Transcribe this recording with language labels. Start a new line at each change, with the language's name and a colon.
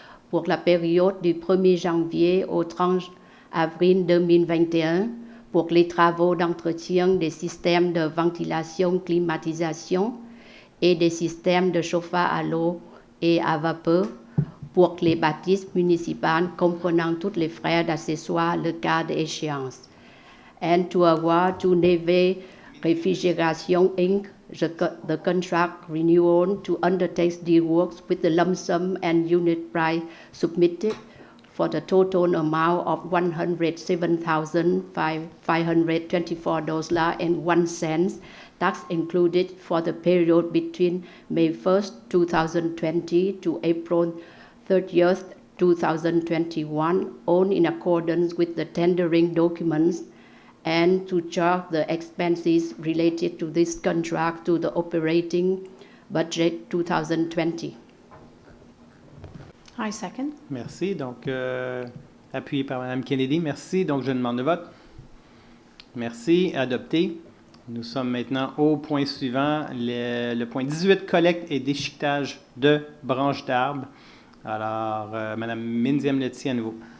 French: pour la période du 1er janvier au 30 avril 2021 pour les travaux d'entretien des systèmes de ventilation, climatisation et des systèmes de chauffage à l'eau et à vapeur pour les bâtisses municipales comprenant tous les frais d'accessoires le cas d'échéance.
English: And to award to Neve Refrigeration Inc. the contract renewal to undertake the works with the lump sum and unit price submitted for the total amount of $107,524.01, tax included, for the period between May 1st, 2020 to April 30th, 2021, all in accordance with the tendering documents, and to charge the expenses related to this contract to the operating budget 2020. I second.
French: Merci. Donc, appuyé par Mme Kennedy. Merci. Donc, je demande le vote. Merci. Adopté. Nous sommes maintenant au point suivant, le point 18, collecte et déchiquetage de branches d'arbres. Alors, Mme Minziam-Lottie à nouveau.